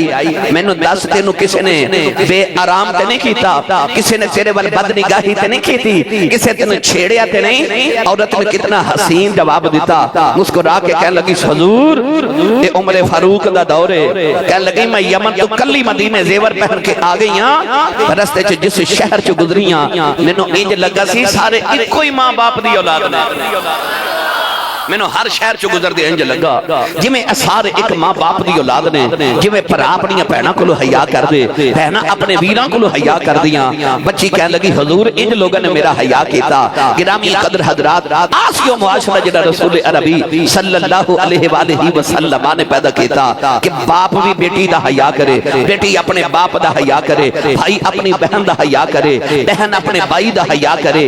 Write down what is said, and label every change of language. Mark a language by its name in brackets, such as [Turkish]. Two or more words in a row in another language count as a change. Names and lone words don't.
[Punjabi] میں نے 10 دنوں کسی نے بے آرام تے نہیں کیتا, کسی نے تیرے وال بد نگاہی تے نہیں کیتی, کسی نے چھیڑیا تے نہیں. عورت نے کتنا حسین جواب دیتا, مسکرا کے کہنے لگی حضور اے عمر فاروق دا دور ہے. کہنے لگی میں یمن تو کلی مدینے زیور پہن کے آ گئی ہاں. رستے چ جس شہر چ گزریاں مینوں انج لگا سی سارے اکو ہی ماں باپ دی اولاد نے. مینوں ہر شہر چ گزر دے انج لگا جویں سارے ایک ماں باپ دی اولاد نے. جویں بھرا اپنی بہناں کولوں حیا کر دے, بہناں اپنے ویراں کولوں حیا کر دیاں. بچی کہنے لگی حضور انج لوگوں نے میرا حیا کیتا. گرامی قدر حضرات, آسیو معاشرہ جڑا رسول عربی [Arabic] صلی اللہ علیہ وآلہ وسلم [Punjabi] نے پیدا کیتا کہ باپ بھی بیٹی دا حیا کرے, بیٹی اپنے باپ دا حیا کرے, بھائی اپنی بہن دا حیا کرے, بہن اپنے بھائی دا حیا کرے.